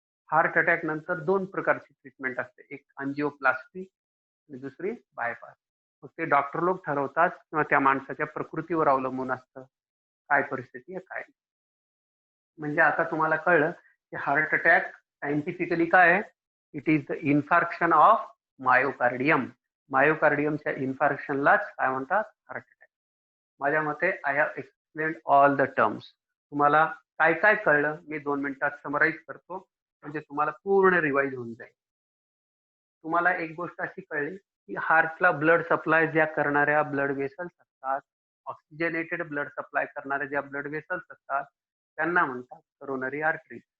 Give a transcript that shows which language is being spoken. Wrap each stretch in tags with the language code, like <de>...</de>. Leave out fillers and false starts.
<mr>Heart attack नंतर 2 प्रकारची treatment असते, एक अँजिओप्लास्टी आणि दुसरी बायपास. मग ते डॉक्टर लोक ठरवतात किंवा त्या माणसाच्या प्रकृतीवर अवलंबून असतं काय परिस्थिती आहे काय नाही. म्हणजे आता तुम्हाला कळलं की हार्ट अटॅक सायंटिफिकली काय आहे?</mr> <en>It is the infarction of myocardium.</en> <mr>मायोकार्डियमच्या इन्फार्क्शनलाच काय म्हणतात? Heart attack. माझ्या मते</mr> <en>I have explained all the terms.</en> <mr>तुम्हाला काय काय कळलं मी 2 मिनिटात समराईज करतो, म्हणजे तुम्हाला पूर्ण रिवाईज होऊन जाईल. तुम्हाला एक गोष्ट अशी कळली की हार्टला ब्लड सप्लाय ज्या करणाऱ्या ब्लड वेसल्स असतात, ऑक्सिजनेटेड ब्लड सप्लाय करणाऱ्या ज्या ब्लड वेसल्स असतात त्यांना म्हणतात करोनरी आर्टरी.</mr>